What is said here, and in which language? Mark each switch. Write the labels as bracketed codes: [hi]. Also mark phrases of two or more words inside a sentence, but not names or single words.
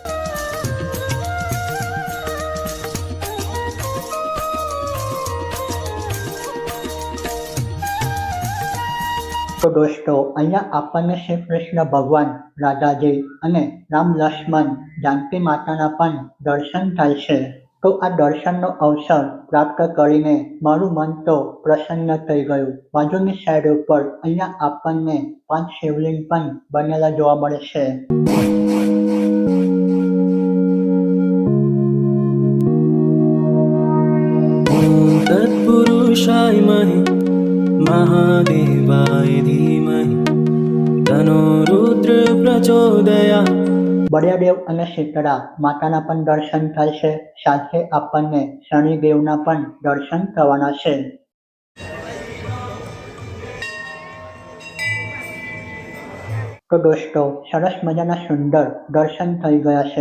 [gu] તો દોસ્તો, અહીંયા આપણને શ્રી કૃષ્ણ ભગવાન, રાધાજી અને રામ લક્ષ્મણ જાનકી માતાના પણ દર્શન થાય છે. તો આ દર્શનનો અવસર પ્રાપ્ત કરીને મારું મન તો પ્રસન્ન થઈ ગયું. બાજુની સાઈડ ઉપર અહીંયા આપણને 5 શિવલિંગ પણ બનેલા જોવા મળે છે. [sa] तत्पुरुषाय महादेवाय धीमहि तन्नो रुद्र प्रचोदयात्. [gu] બળિયાદેવ અને શીતળા માતાના પણ દર્શન થાય છે. સાથે આપણને શનિદેવના પણ દર્શન થવાના છે. તો દોસ્તો, સરસ મજાના સુંદર દર્શન થઈ ગયા છે.